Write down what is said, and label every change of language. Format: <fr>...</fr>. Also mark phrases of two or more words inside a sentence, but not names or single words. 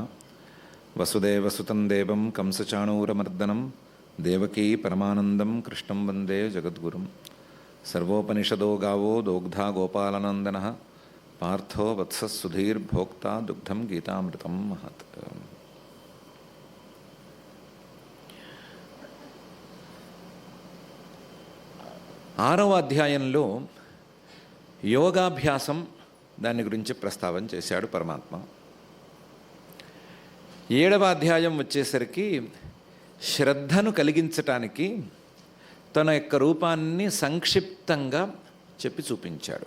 <sa>वसुदेवसुतं देवं कंसचाणूरमर्दनं देवकी परमानन्दं कृष्णं वन्दे जगद्गुरुं। सर्वोपनिषदो गावो दोग्धा गोपालनन्दनः पार्थो वत्सः सुधीर्भोक्ता दुग्धं गीतामृतं महत्।</sa> <te>ఆరవ అధ్యాయంలో యోగాభ్యాసం దాని గురించి ప్రస్తావన చేశాడు పరమాత్మ. 7వ అధ్యాయం వచ్చేసరికి శ్రద్ధను కలిగించటానికి తన యొక్క రూపాన్ని సంక్షిప్తంగా చెప్పి చూపించాడు.</te>